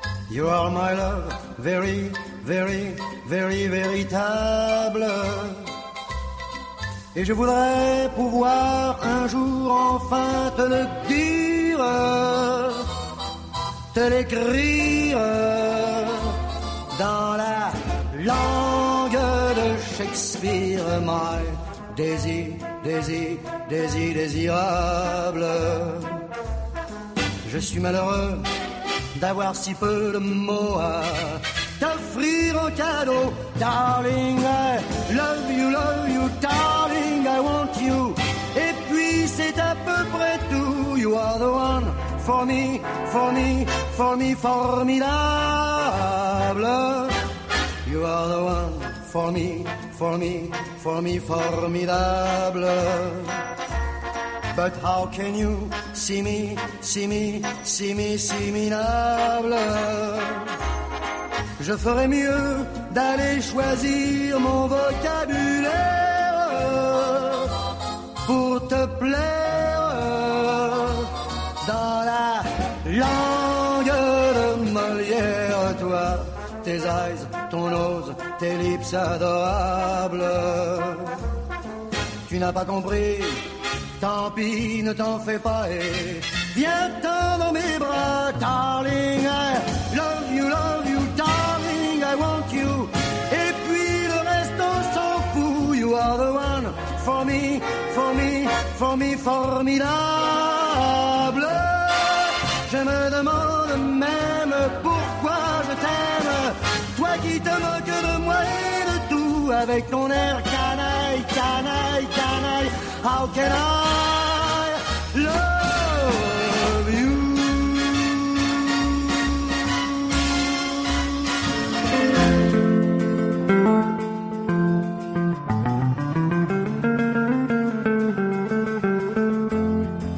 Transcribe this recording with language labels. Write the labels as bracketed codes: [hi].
[en] You are my love, very, very, very [fr] véritable. Et je voudrais pouvoir un jour enfin te le dire, te l'écrire dans la langue de Shakespeare. [en] My [fr] désir, désir, désir, désirable. Je suis malheureux d'avoir si peu de mots à t'offrir en cadeau. [en] Darling, I love you, darling, I want you. [fr] Et puis c'est à peu près tout. [en] You are the one for me, for me, for me, [fr] formidable. [en] You are the one for me, for me, for me, [fr] formidable. [en] But how can you see me, see me, see me, see me noble? [fr] Je ferais mieux d'aller choisir mon vocabulaire pour te plaire dans la langue de Molière. Toi, tes [en] eyes, [fr] ton [en] nose, [fr] tes [en] lips [fr] adorables. Tu n'as pas compris. Tant pis, ne t'en fais pas et viens-t'en dans mes bras. [en] Darling, I love you, darling, I want you. [fr] Et puis le reste, on s'en fout. [en] You are the one for me, for me, for me, formidable. [fr] Je me demande même pourquoi je t'aime. Toi qui te moques de moi et de tout, avec ton air canaille, canaille. [en] How can I love you?